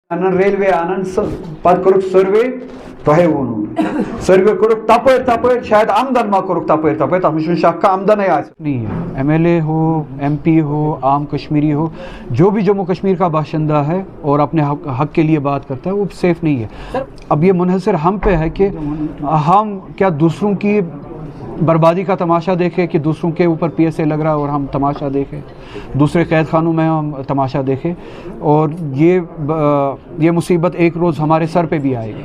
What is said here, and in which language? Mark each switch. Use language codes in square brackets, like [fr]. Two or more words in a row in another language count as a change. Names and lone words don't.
[ks] ریلوے آنان پتہ کورک سروے تۄہے ووٚنوُ سروے کورک تپٲرۍ شاید آمدن ما کورک تپٲرۍ تتھ منٛز چھُنہٕ شک آمدنے آسہِ [ur] نہیں ہے ایم ایل اے ہو ایم پی ہو عام کشمیری ہو جو بھی جموں کشمیر کا باشندہ ہے اور اپنے حق کے لیے بات کرتا ہے وہ سیف نہیں ہے. اب یہ منحصر ہم پہ ہے کہ ہم کیا دوسروں کی بربادی کا تماشا دیکھیں کہ دوسروں کے اوپر پی ایس اے لگ رہا ہے اور ہم تماشا دیکھیں, دوسرے قید خانوں میں ہم تماشا دیکھیں, اور یہ مصیبت ایک روز ہمارے سر پہ بھی آئے گی.